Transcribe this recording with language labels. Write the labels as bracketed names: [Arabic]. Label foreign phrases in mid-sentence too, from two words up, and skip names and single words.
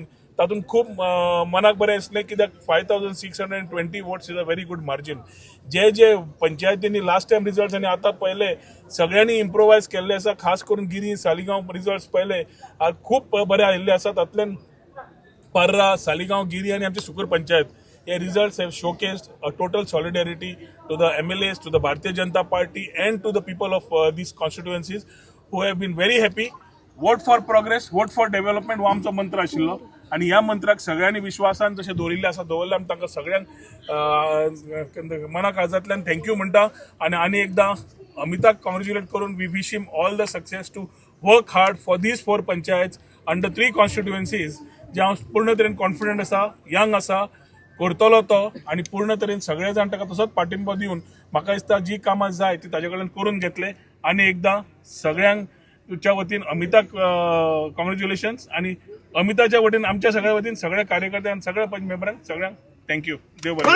[Konkani] तातूंत खूब मनाक बरें दिसलें कित्याक 5620 [English] votes is a very good margin. [Konkani] जे पंचायतींनी [English] last time results [Konkani] आनी आतां पयले सगळ्यांनी इम्प्रोवायज केल्ले आसा. खास करून गिरी, सालिगांव रिजल्ट्स पयले खूब बरे आयिल्ले आसा. तातूंतल्यान पर्रा, सालिगांव, गिरी आनी आमची सुकूर पंचायत हे रिजल्ट्स [English] हॅव showcased a total solidarity to the MLAs, to the Bharatiya Janata Party and to the people of these constituencies who have been very happy. Vote for progress, vote for development [Konkani] हो आमचो मंत्र आशिल्लो आणि ह्या मंत्राक सगळ्यांनी विश्वासान जशें दवरिल्ले आसा दवरले. आमी तांकां सगळ्यांक मना काळजांतल्यान थँक्यू म्हणटा आनी एकदां अमिताक कॉंग्रॅच्युलेट करून [English] we wish him all the success to work hard for these 4 panchayats under 3 constituencies. [Konkani] जे हांव पूर्ण तरेन कॉन्फिडंट आसा, यंग आसा, करतलो तो आणि पूर्ण तरेन सगळे जाण ताका तसोच पाठिंबो दिवन म्हाका दिसता जी कामां जाय ती ताजे कडल्यान करून घेतले. आनी एकदां सगळ्यांक तुमच्या वतीन अमिताक कॉंग्रॅच्युलेशन्स आणि अमिताच्या वतीन आमच्या सगळ्या वतीन सगळ्या कार्यकर्त्यांक, सगळ्या पंच मेंबरांक सगळ्यांक थँक्यू.